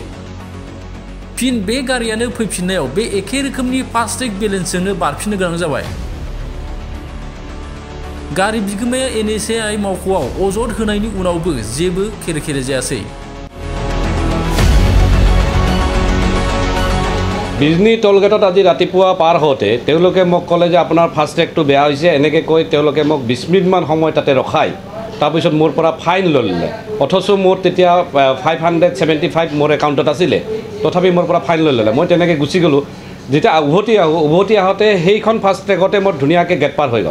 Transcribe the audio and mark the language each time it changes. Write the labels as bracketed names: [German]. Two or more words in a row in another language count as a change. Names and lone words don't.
[Bodo] फिन बे गारियानो फैफिननायाव बे एखे रोखोमनि [English] FASTag balance [Bodo] बारफिननो गोनां जाबाय। गारि बिगोमाया NHAI मावख'आव अजद होनायनि उनावबो जेबो खेरेखेरे जायासै। [Assamese] बिजनी टोलगेटत আজি ৰাতিপুৱা পাৰ হওঁতে তেওঁলোকে মোক ক'লে যে আপোনাৰ ফাষ্টেগটো বেয়া হৈছে, এনেকৈ কৈ তেওঁলোকে মোক 20 মিনিটমান সময় তাতে ৰখাই তাৰপিছত মোৰ পৰা ফাইন ল'লে। অথচ মোৰ তেতিয়া 575 মোৰ একাউণ্টত আছিলে, তথাপি মোৰ পৰা ফাইন ল'লে। মই তেনেকৈ গুচি গ'লোঁ। যেতিয়া উভতি আহোঁতে সেইখন ফাষ্টেগতে মোৰ ধুনীয়াকৈ গেট পাৰ হৈ গ'ল।